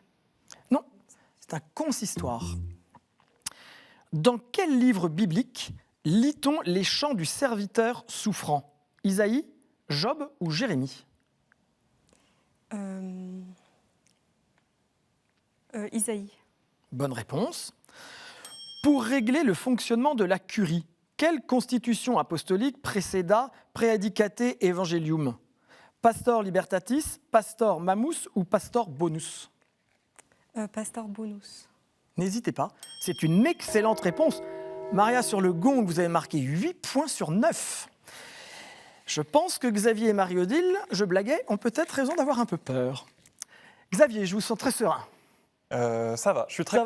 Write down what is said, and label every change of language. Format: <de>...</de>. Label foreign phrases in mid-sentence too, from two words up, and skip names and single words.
<fr>Non, c'est un consistoire. Dans quel livre biblique lit-on les chants du serviteur souffrant? Isaïe, Job ou Jérémie? Isaïe. Bonne réponse. Pour régler le fonctionnement de la curie, quelle constitution apostolique précéda Praedicate Evangelium? Pastor Libertatis, Pastor Mamus ou Pastor Bonus? Pastor Bonus. N'hésitez pas, c'est une excellente réponse. Maria, sur le gong, vous avez marqué 8 points sur 9. Je pense que Xavier et Marie-Odile, je blaguais, ont peut-être raison d'avoir un peu peur. Xavier, je vous sens très serein. Ça va, je suis très</fr>